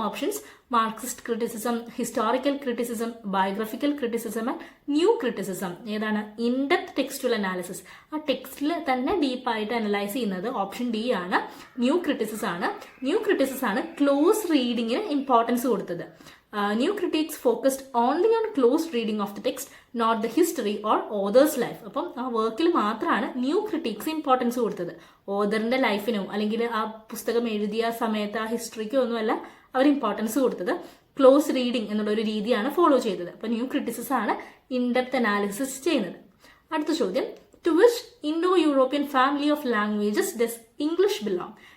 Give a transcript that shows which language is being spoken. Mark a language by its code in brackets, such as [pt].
[en] Options marxist criticism, historical criticism, biographical criticism and new criticism. [ml] ഏതാണ് in-depth textual analysis? ആ ടെക്സ്റ്റിൽ തന്നെ ഡീപ്പായിട്ട് അനലൈസ് ചെയ്യുന്നത് ഓപ്ഷൻ ഡി ആണ്, ന്യൂ ക്രിറ്റിസിസം ആണ്. ന്യൂ ക്രിറ്റിസിസം ആണ് ക്ലോസ് റീഡിങ്ങിന് ഇമ്പോർട്ടൻസ് കൊടുത്തത്. [en] New critics focused only on close reading of the text, not the history or author's life. [ml] അപ്പം ആ വർക്കിൽ മാത്രമാണ് ന്യൂ ക്രിറ്റിക്സ് ഇമ്പോർട്ടൻസ് കൊടുത്തത്. ഓതറിന്റെ ലൈഫിനോ അല്ലെങ്കിൽ ആ പുസ്തകം എഴുതിയ സമയത്ത് ആ ഹിസ്റ്ററിക്കോ ഒന്നുമല്ല അവർ ഇമ്പോർട്ടൻസ് കൊടുത്തത്. ക്ലോസ് റീഡിംഗ് എന്നുള്ള ഒരു രീതിയാണ് ഫോളോ ചെയ്തത്. അപ്പൊ ന്യൂ ക്രിറ്റിസിസം ആണ് ഇൻഡെപ്ത് അനാലിസിസ് ചെയ്യുന്നത്. അടുത്ത ചോദ്യം [en] To which Indo European family of languages does English belong.